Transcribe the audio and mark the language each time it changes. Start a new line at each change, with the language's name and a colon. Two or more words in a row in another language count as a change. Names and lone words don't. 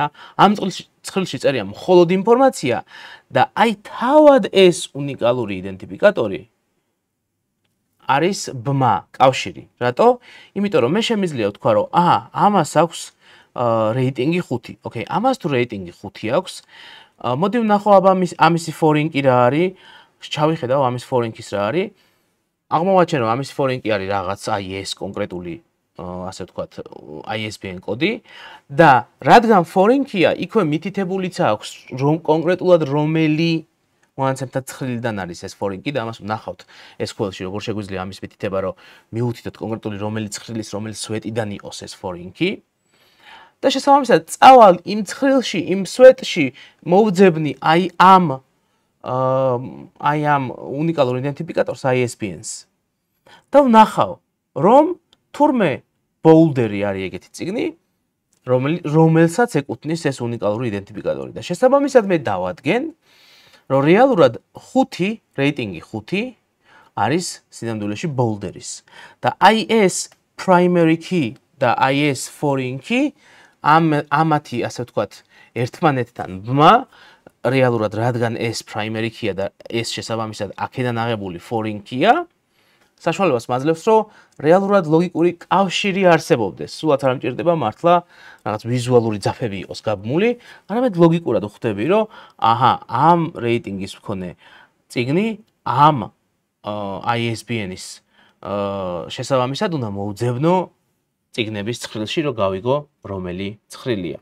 Georgian: ამ ცხრილში წერია მხოლოდ ინფორმაცია და აი თავად ეს უნიკალური იდენტიფიკატორი არის ბმა, კავშირი. რატო? იმიტომ რომ მე შემიძლია ვთქვა რომ ამას აქვს რეიტინგი 5. ოკეი, ამას თუ რეიტინგი 5 აქვს, მოდი ვნახო აბა ამისი
English: foreign key
Georgian: რა არის. ჩავიხედავ ამის
English: foreign keys
Georgian: რა არის. აღმოვაჩენ რომ ამის
English: foreign key
Georgian: არის რაღაც აი ეს კონკრეტული ასე ვთქვათ ISBN კოდი და რადგან
English: foreign key-
Georgian: ა იქვე მითითებულიც აქვს რომ კონკრეტულად რომელი მონაცემთა ცხრილიდან არის ეს
English: foreign key
Georgian: და ამას ვნახავთ SQL-ში როგორ შეგვიძლია ამის მითითება რომ მივუთითოთ კონკრეტული რომელი ცხრილის რომელი სვეტიდან იყოს ეს
English: foreign key
Georgian: და შესაბამისად წავალ იმ ცხრილში იმ სვეტში მოვძებნი აი ამ უნიკალურ იდენტიფიკატორს ISBN-ს და ვნახავ რომ თურმე ბოულდერი არის ეგეთი წიგნი რომელსაც ეკუთვნის ეს უნიკალური იდენტიფიკატორი და შესაბამისად მე დავადგენ რომ რეალურად 5 რეიტინგი 5 არის სინამდვილეში ბოულდერის და აი ეს
English: primary key
Georgian: და აი ეს
English: foreign key
Georgian: ამათი ასე ვთქვათ ერთმანეთთან ბმა რეალურად რადგან ეს
English: primary key-
Georgian: ა და ეს შესაბამისად აქედან აღებული
English: foreign key-
Georgian: ა საშუალებას მაძლევს რომ რეალურად ლოგიკური კავშირი არსებობდეს. სულაც არ მჭირდება მართლა რაღაც ვიზუალური ძაფები იყოს გაბმული, არამედ ლოგიკურად ხვდები რომ ამ რეიტინგის მქონე წიგნი ამ ISBN-ის შესაბამისად უნდა მოვძებნო წიგნების ცხრილში რომ გავიგო რომელი ცხრილია.